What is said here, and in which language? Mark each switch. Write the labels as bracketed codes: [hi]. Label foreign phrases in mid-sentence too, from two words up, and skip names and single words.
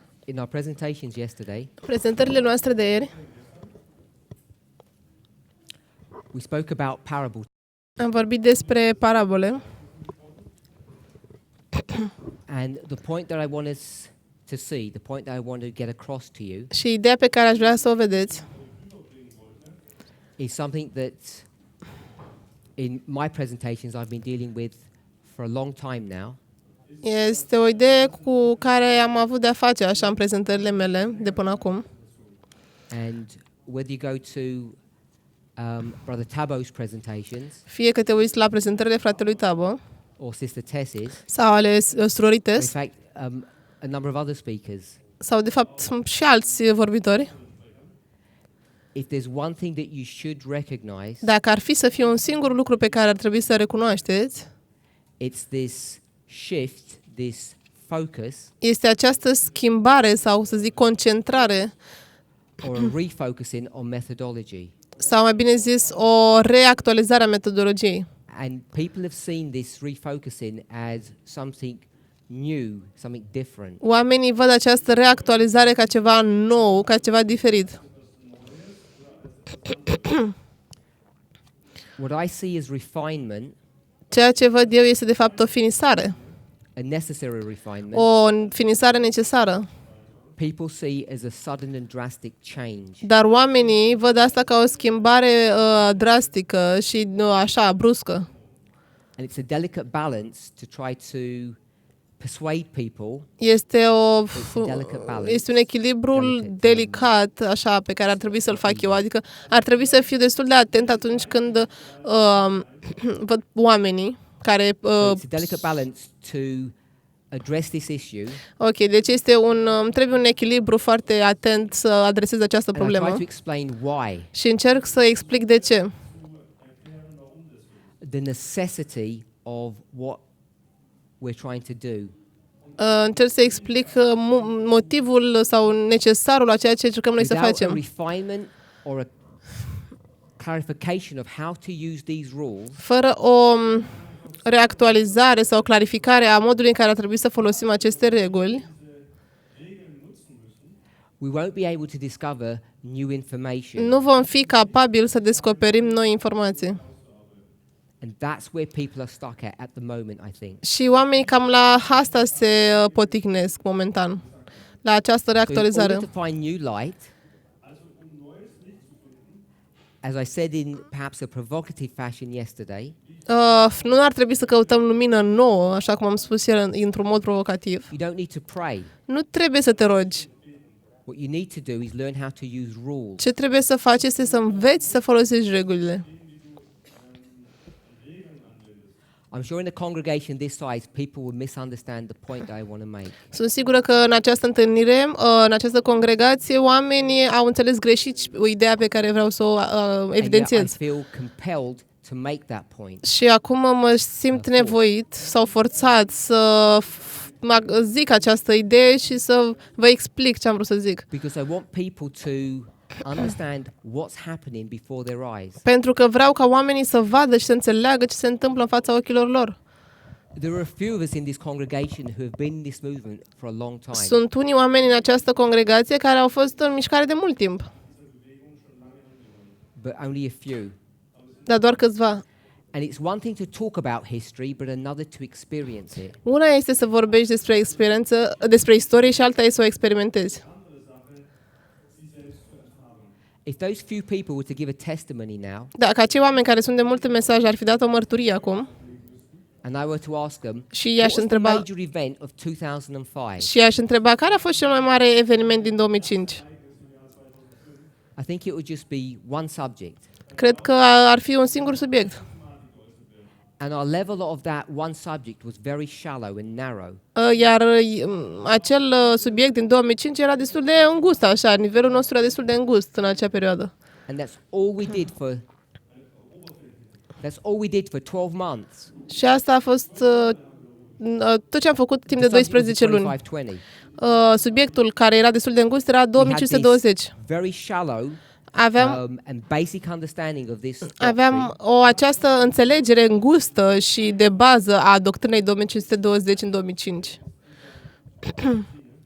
[en] In our presentations yesterday, [ro] Prezentările noastre de ieri [en] we spoke about parables. [ro] am vorbit despre parabole [en] And the point that I want us to see, the point that I want to get across to you, [ro] și ideea pe care aș vrea să o vedeți [en] is something that in my presentations I've been dealing with for a long time now. [ro] este o idee cu care am avut de-a face așa în prezentările mele de până acum. [en] And whether you go to Brother Tabo's presentations [ro] Fie că te uiți la prezentările fratelui Tabo [en] or Sister Tess's, [ro] sau ale [en] or in [ro] surorites [en] fact a number of other speakers, [ro] sau de fapt sunt și alți vorbitori, [en] if there's one thing that you should recognize, [ro] dacă ar fi să fie un singur lucru pe care ar trebui să recunoașteți, [en] it's this shift, this focus, [ro] este această schimbare sau să zic concentrare [en] or a refocusing on methodology. [ro] sau mai bine zis o reactualizare a metodologiei. [en] And people have seen this refocusing as something new, something different. [ro] Oamenii văd această reactualizare ca ceva nou, ca ceva diferit. [en] What I see as refinement, [ro] Ceea ce văd eu este de fapt o finisare, [en] a necessary refinement, [ro] o finisare necesară. [en] people see as a sudden and drastic change. [ro] Dar oamenii văd asta ca o schimbare drastică și așa, bruscă. [en] And it's a delicate balance to try to persuade people. [ro] Este [en] balance. [ro] un echilibru delicat, așa, pe care ar trebui să-l fac eu. Adică ar trebui să fiu destul de atent atunci când văd oamenii care... [en] So it's a delicate balance to address this issue. [ro] Ok, deci trebuie un echilibru foarte atent să adresez această [en] And I try [ro] problemă. [en] to explain why. [ro] Și încerc să explic de ce. [en] The necessity of what we're trying to do. [ro] Încerc să explic motivul sau necesarul a ceea ce încercăm noi să [en] Without a [ro] facem. [en] refinement or a clarification of how to use these rules, [ro] Fără o reactualizare sau o clarificare a modului în care ar trebui să folosim aceste reguli, [en] we won't be able to discover new information. [ro] nu vom fi capabili să descoperim noi informații. [en] And that's where people are stuck at the moment, I think. [ro] Și oamenii cam la asta se poticnesc momentan, la această [en] So in [ro] reactualizare. [en] order to find new light, as I said in perhaps a provocative fashion yesterday, [ro] Nu ar trebui să căutăm lumină nouă, așa cum am spus ieri într-un mod provocativ. [en] you don't need to pray. [ro] Nu trebuie să te rogi. [en] What you need to do is learn how to use rules. [ro] Ce trebuie să faci este să înveți să folosești regulile. [en] I'm sure in a congregation this size, people will misunderstand the point that I want to make. [ro] Sunt sigură că în această întâlnire, în această congregație, oamenii au înțeles greșit ideea pe care vreau să o [en] And yet I [ro] evidențiez. [en] feel compelled to make that point. [ro] Și acum mă simt nevoit sau forțat să zic această idee și să vă explic ce am vrut să zic. [en] Because I want people to understand what's happening before their eyes. [ro] Pentru că vreau ca oamenii să vadă și să înțeleagă ce se întâmplă în fața ochilor lor. [en] There are a few of us in this congregation who have been in this movement for a long time. [ro] Sunt unii oameni în această congregație care au fost în mișcare de mult timp, [en] But only a few. [ro] dar doar câțiva. [en] And it's one thing to talk about history, but another to experience it. [ro] Una este să vorbești despre istorie și alta este să o experimentezi. [en] If those few people were to give a testimony now, [ro] Dacă acei oameni care sunt de multe mesaje ar fi dat o mărturie acum [en] and I were to ask them, [ro] și [en] what [ro] i-aș [en] was the [ro] întreba, [en] major event of 2005? [ro] care a fost cel mai mare eveniment din 2005, [en] I think it would just be one subject. [ro] cred că ar fi un singur subiect. [en] And our level of that one subject was very shallow and narrow. [ro] Iar acel subiect din 2005 era destul de îngust, așa, nivelul nostru era destul de îngust în acea perioadă. [en] And that's all we did for 12 months. [ro] Și asta a fost tot ce am făcut timp de [en] The subject was [ro] 12 luni. [en] 25-20. [ro] Subiectul care era destul de îngust era [en] We had this 2520. very shallow and basic understanding of this [ro] Aveam această înțelegere îngustă și de bază a doctrinei 2520 în 2005.